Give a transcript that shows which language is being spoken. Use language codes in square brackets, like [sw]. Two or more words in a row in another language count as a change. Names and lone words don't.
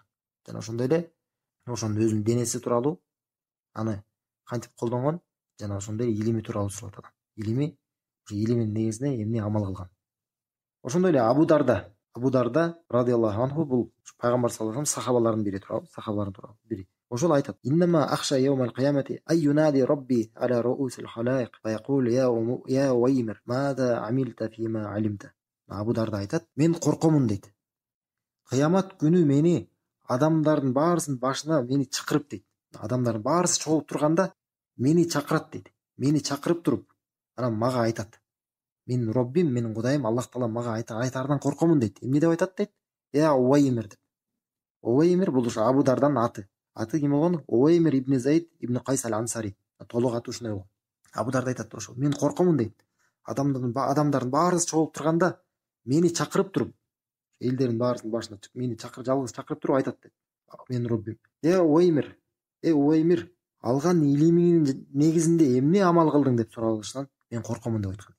[ky] Жана ошондой эле ошонун өзүнүн денеси тууралуу, аны кантип колдонгон, жана ошондой илими тууралуу суралат адам. Илимин негизинде эмне амал кылган. Ошондой эле Абу Дарда [ar] رضي الله عنه, [ky] бул пайгамбар [ar] صلى الله عليه [ky] сахабалардын бири тууралуу, бири. Ошол айтат: [ar] "إنما أخشى يوم القيامة أن ينادي ربي على رؤوس الخلائق و يقول يا عويمر ماذا عملت فيما علمت." [ky] Абу Дарда айтат: "Мен коркомун" дейт. Кыямат күнү мени адамдардын баарысынын башына мени чакырып дейт. Адамдардын баарысы чогулуп турганда мени чакырат дейт. Мени чакырып туруп, анан мага айтат: "Менин Роббим, менин Кудайым Аллах Таала мага айтаардан коркомун" дейт. Эмне деп айтат дейт? Я Уаймир деп. Уаймир бул ушу Абу Дарданын аты. Аты ким болгон? Уаймир ибн Заид ибн Кайс аль-Ансари. Толук аты ушундай болгон. Абу Дарда айтат ошо: "Мен коркомун" дейт. Адамдардын баарысы чогулуп турганда мени чакырып туруп, элдердин баарысынын башына мени жалгыз чакырып туруп айтат дейт: "Менин Роббим, Уаймир, алган илимиңдин негизинде эмне амал кылдың" деп суралышынан мен коркомун деп айткан.